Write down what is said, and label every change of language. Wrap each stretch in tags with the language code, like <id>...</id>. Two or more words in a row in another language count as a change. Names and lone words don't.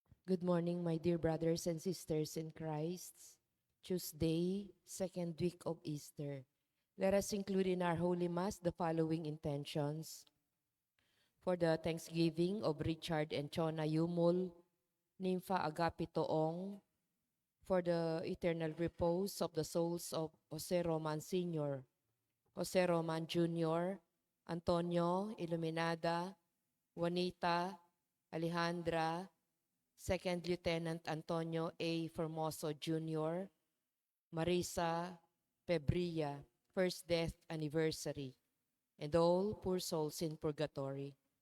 <en>Good morning, my dear brothers and sisters in Christ. Tuesday, second week of Easter. Let us include in our Holy Mass the following intentions. For the Thanksgiving of Richard and Chona Yumul, Nympha Agapito Ong, for the eternal repose of the souls of Jose Roman Sr., Jose Roman Jr., Antonio Iluminada, Juanita, Alejandra, Second Lieutenant Antonio A. Formoso Jr., Marisa Pebria, first death anniversary, and all poor souls in purgatory.</en>